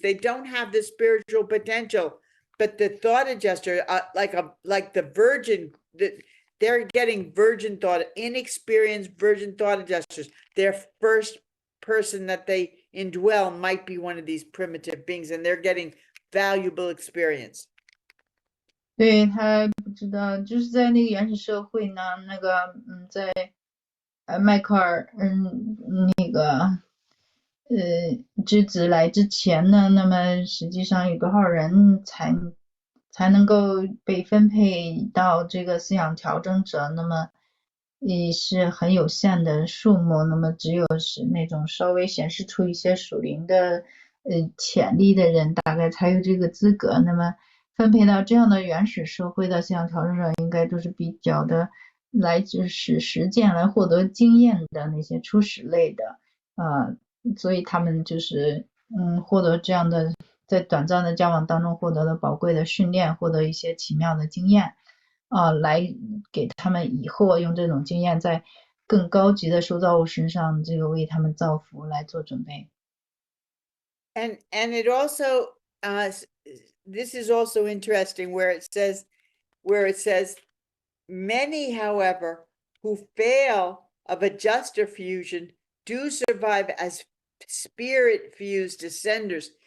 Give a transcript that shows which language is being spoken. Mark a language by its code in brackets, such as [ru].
[en] They don't have the spiritual potential, but the thought adjuster, like the virgin, they're getting virgin thought, inexperienced virgin thought adjusters. Their first person that they indwell might be one of these primitive beings, and they're getting valuable experience. [zh] 对，他不知道，就是在那个原始社会呢，在迈克尔那个之子来之前呢，那么实际上有多少人才能够被分配到这个思想调整者？那么也是很有限的数目，那么只有是那种稍微显示出一些属灵的潜力的人，大概才有这个资格。那么分配到这样的原始社会的思想调整者，应该都是比较的来就是实践来获得经验的那些初始类的所以他们就是获得这样的在短暂的交往当中获得了宝贵的训练，获得一些奇妙的经验来给他们以后用这种经验在更高级的受造物身上这个为他们造福来做准备。 [en] And it also this is also interesting where it says many, however, who fail of adjuster fusion do survive as spirit fused descenders.